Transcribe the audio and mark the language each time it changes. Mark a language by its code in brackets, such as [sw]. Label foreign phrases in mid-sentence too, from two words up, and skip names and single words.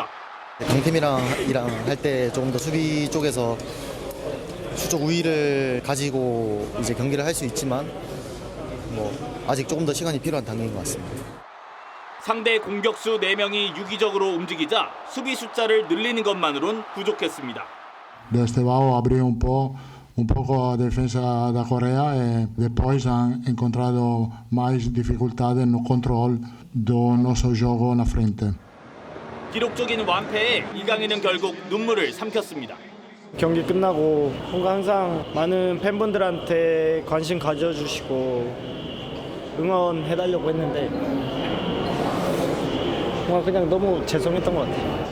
[ko] 강팀이랑 할 때 조금 더 수비 쪽에서 수적 우위를 가지고 이제 경기를 할 수 있지만 아직 조금 더 시간이 필요한 단계인 것 같습니다. 상대 공격수 4명이 유기적으로 움직이자 수비 숫자를 늘리는 것만으론 부족했습니다. [pt] Estevao abrió un poco a defensa da Coreia e depois [es] han encontrado [pt] mais dificuldades no controle do nosso jogo na frente. [ko] 기록적인 완패에 이강인은 결국 눈물을 삼켰습니다. 경기 끝나고 뭔가 항상 많은 팬분들한테 관심 가져주시고 응원해달라고 했는데 뭔가 그냥 너무 죄송했던 것 같아요.